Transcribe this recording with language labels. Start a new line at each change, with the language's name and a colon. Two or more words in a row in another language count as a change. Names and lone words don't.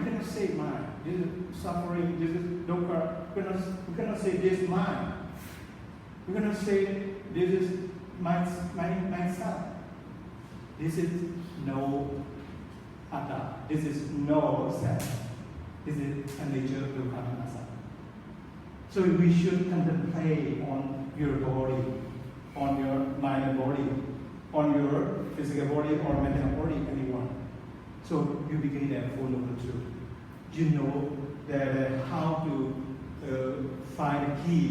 English: We cannot say mine. This is suffering. This is dukkha. We cannot say this is mine. We cannot say this is myself. This is no atta. This is no self. This is
Pali: anicca, dukkha, anatta.
English: So we should contemplate on your body, on your mind and body, on your physical body or mental body, anyone. So you begin at full of the truth. You know that how to find a key.